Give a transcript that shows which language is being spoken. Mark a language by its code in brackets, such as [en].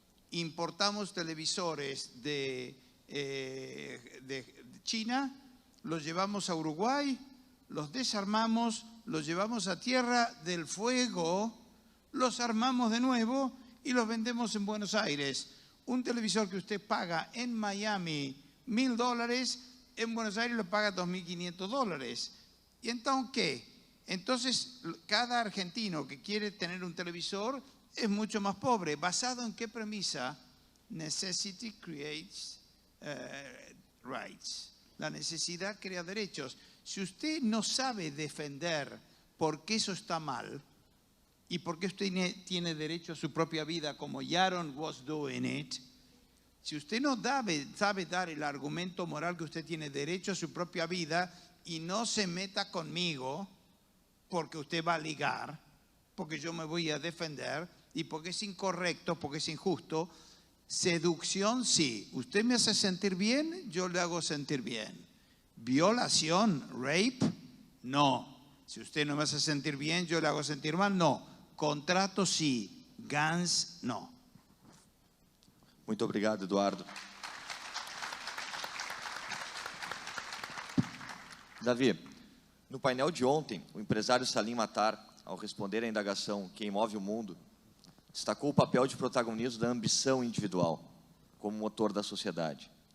[es] Importamos televisores de China, los llevamos a Uruguay, los desarmamos, los llevamos a Tierra del Fuego, los armamos de nuevo y los vendemos en Buenos Aires. Un televisor que usted paga en Miami $1.000, en Buenos Aires lo paga $2.500. ¿Y entonces qué? Entonces cada argentino que quiere tener un televisor es mucho más pobre. ¿Basado en qué premisa? [en] Necessity creates rights. [es] La necesidad crea derechos. Si usted no sabe defender por qué eso está mal y por qué usted tiene derecho a su propia vida, como [en] Yaron was doing it, [es] si usted no sabe dar el argumento moral que usted tiene derecho a su propia vida y no se meta conmigo porque usted va a ligar, porque yo me voy a defender y porque es incorrecto, porque es injusto. Seducción, sí. Usted me hace sentir bien, yo le hago sentir bien. Violación, rape, no. Si usted no me hace sentir bien, yo le hago sentir mal, no. Contrato, sí. Guns, no. [pt] Muito obrigado, Eduardo. Davi, no painel de ontem, o empresário Salim Matar, ao responder à indagação Quem move o mundo, destacou o papel de protagonismo da ambição individual como motor da sociedade.